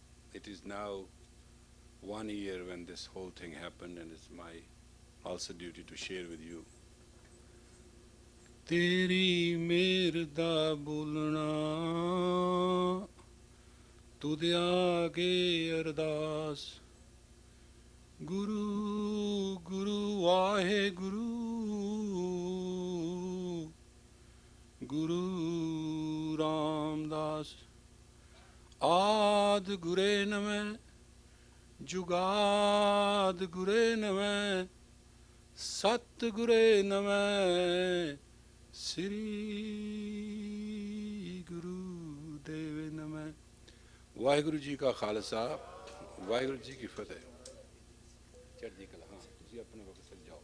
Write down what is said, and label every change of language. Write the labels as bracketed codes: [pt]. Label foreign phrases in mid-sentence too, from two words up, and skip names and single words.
[en] it is now 1 year when this whole thing happened, and it's my also duty to share with you. [pa] ਤੇਰੀ ਮੇਰ ਦਾ ਬੋਲਣਾ ਤੁਧੇ ਆਗੇ ਅਰਦਾਸ ਗੁਰੂ ਗੁਰੂ ਵਾਹੇ ਗੁਰੂ ਗੁਰੂ ਰਾਮਦਾਸ ਆਦਿ ਗੁਰੇ ਨਮਹ ਜੁਗਾਦਿ ਗੁਰੇ ਨਮਹ ਸਤਿ ਗੁਰੇ ਨਮਹ ਸ੍ਰੀ ਗੁਰੂ ਦੇਵ ਨਮਹ। ਵਾਹਿਗੁਰੂ ਜੀ ਕਾ ਖ਼ਾਲਸਾ, ਵਾਹਿਗੁਰੂ ਜੀ ਕੀ ਫ਼ਤਿਹ। ਚੜ੍ਹਦੀ ਕਲਾ, ਹਾਂ ਤੁਸੀਂ ਅਪਣੇ ਵਕਤ ਚੱਲ ਜਾਓ।